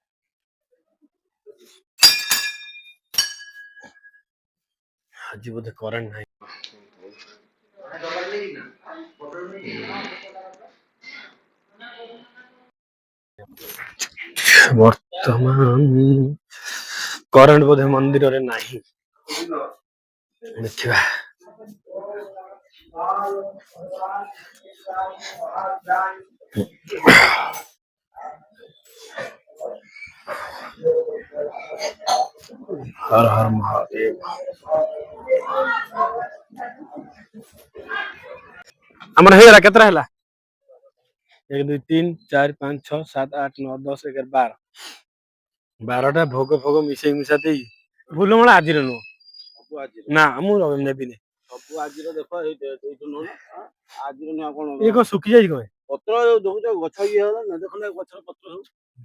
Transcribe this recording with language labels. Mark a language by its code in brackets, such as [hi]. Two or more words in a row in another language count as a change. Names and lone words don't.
[or] ଆଜି ବୋଧେ କରେଣ୍ଟ ନାହିଁ ବର୍ତ୍ତମାନ କରେଣ୍ଟ ବୋଧେ ମନ୍ଦିରରେ ନାହିଁ ଦେଖିବା [hi] हर हर महादेव [or] ଆମର ହେଇଗଲା କେତେଟା ହେଲା 1 2 3 4 5 6 7 8 9 10 11 12 12ଟା ଭୋଗ ଫୋଗ ମିଶେଇ ମିଶା ଦେଇ ଫୁଲମାଳ ଆଜିର ନୁହଁ ନା ମୁଁ ନେବିନି ସବୁ ଆଜିର ଦେଖ ଏଇଠୁ ନୁହଁ ଆଜିର ନୁହଁ କଣ ଇଏ କଣ ଶୁଖି ଯାଇଛି କଣ ପତ୍ର ଦେଖୁଛ ଗଛ ଇଏ ହେଲା ନା ଦେଖୁନ ଗଛର ପତ୍ର ସବୁ